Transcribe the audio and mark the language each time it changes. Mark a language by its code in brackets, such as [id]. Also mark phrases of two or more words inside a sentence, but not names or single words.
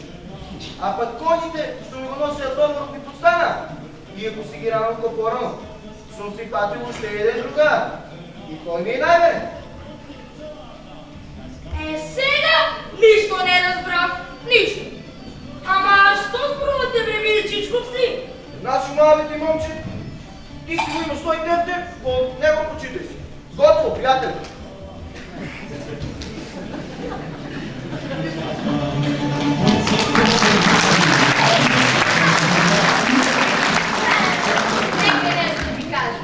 [mk] А пак коњите што ми го носеа доморот ми подстана, иако си ги ранувка порано, сум си патил уште еден другар. И тој ми е најверен. Сега ништо не разбрав, ништо. Ама што зборувате, бре, Миличичков си? Значи, мале ти момче, ти си го имаш тој тефтер, по него почитай си. Готово, пријател. Нека нещо да ви кажа.